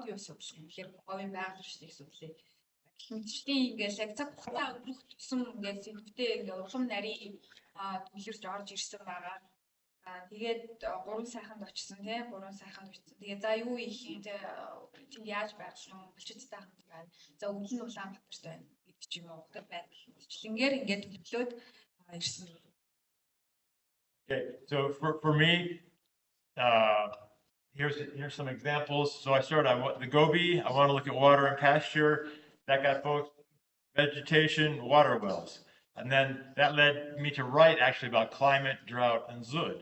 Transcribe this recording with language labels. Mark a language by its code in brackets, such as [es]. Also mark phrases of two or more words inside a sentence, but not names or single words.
[mn] За тэгвэл говьд юу судлах юм? Тэгэхээр говийн байгаль орчныг судлаа Мэдчлийн ингээл яг цаг хугацаа өнгөрөх тусам ингээл сэдвтээ ингээл улам нарийн төвлөрч орж ирсэн байгаа. Тэгээд 3 сайханд очсон тий 3 сайханд очсон. Тэгээд за юу их тий яаж байрлах юм булчицтай хамт байна. За өвлөн нь Улаанбаатарт байна гэдэг ч юм уу. Хотод байна. Хичээлээр ингээд төлөвлөөд ирсэн. [en] Okay, so for me, here's some examples. So I started the Gobi. I want to look at water and pasture. That got both vegetation, water wells. And then that led me to write actually about climate, drought, and Zud.